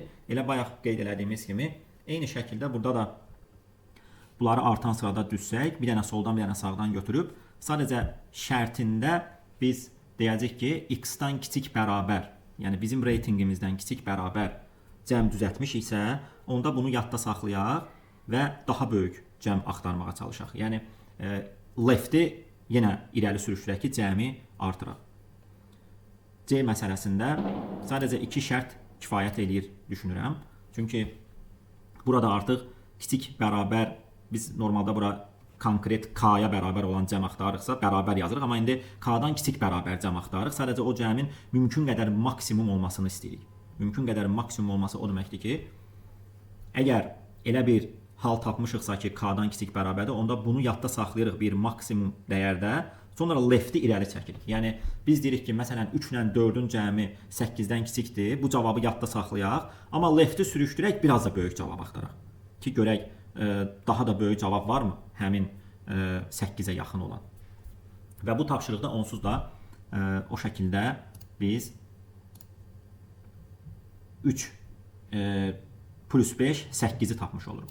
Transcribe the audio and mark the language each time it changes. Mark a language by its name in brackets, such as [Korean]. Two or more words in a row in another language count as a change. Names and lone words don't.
[Azerbaijani] Elə bayaq qeyd elədiyimiz kimi, eyni şəkildə burada da bunları artan sırada düzsək, bir dənə soldan, bir dənə sağdan götürüb, sadəcə şərtində biz deyəcək ki, x-dan kiçik bərabər, yəni bizim reytinqimizdən kiçik bərabər cəm düzəltmiş isə, onda bunu yadda saxlayaq və daha böyük cəm axtarmağa çalışaq. Yəni, left-i yenə irəli sürüşdürək ki, cəmi artıraq. C məsələsində sadəcə 2 şərt kifayət eləyir, düşünürəm. Çünki burada artıq kiçik bərabər, biz normalda bura konkret k-ya bərabər olan cəm axtarırıqsa, bərabər yazırıq. Amma indi k-dan kiçik bərabər cəm axtarırıq. Sadəcə o cəmin mümkün qədər maksimum olmasını istəyirik. Mümkün qədər maksimum olması o deməkdir ki, əgər elə bir hal tapmışıqsa ki, k-dan kiçik bərabərdir, onda bunu yadda saxlayırıq bir maksimum dəyərdə, sonra left-i irəli çəkirik. Yəni, biz deyirik ki, məsələn, 3 ilə 4-ün cəmi 8-dən kiçikdir, bu cavabı yadda saxlayaq, amma left-i sürüşdürək, biraz da böyük cavab axtaraq. Ki, görək, daha da böyük cavab varmı həmin 8-ə yaxın olan. Və bu tapşırıqda onsuz da o şəkildə biz 3 plus 5, 8-i tapmış oluruq.